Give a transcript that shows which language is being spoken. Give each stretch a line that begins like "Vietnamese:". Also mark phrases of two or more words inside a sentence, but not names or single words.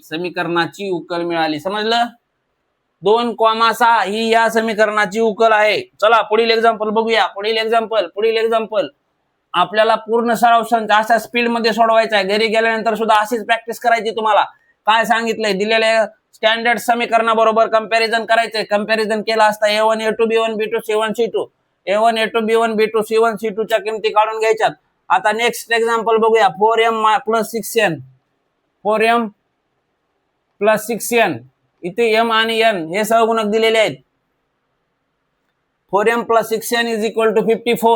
Marathi: समजलं 2,6 ही या समीकरणाची उकल आहे. चला पुढील एक्झाम्पल बघूया. पुढील एक्झाम्पल आपल्याला पूर्ण सराव अशा स्पीड मध्ये सोडवायचा आहे. घरी गेल्यानंतर सुद्धा अशीच प्रॅक्टिस करायची. तुम्हाला काय सांगितलंय दिलेल्या स्टँडर्ड समीकरणाबरोबर कंपॅरिझन करायचंय. कंपॅरिझन केला असता a1 a2 b1 b2 c1 c2 a1 a2 b1 b2 c1 c2 च्या किमती काढून घ्यायच्यात. आता
English: next example
Marathi: बघूया. 4m + 6n इथे m आणि n हे सहगुणक दिलेले आहेत. 4m + 6n = 54.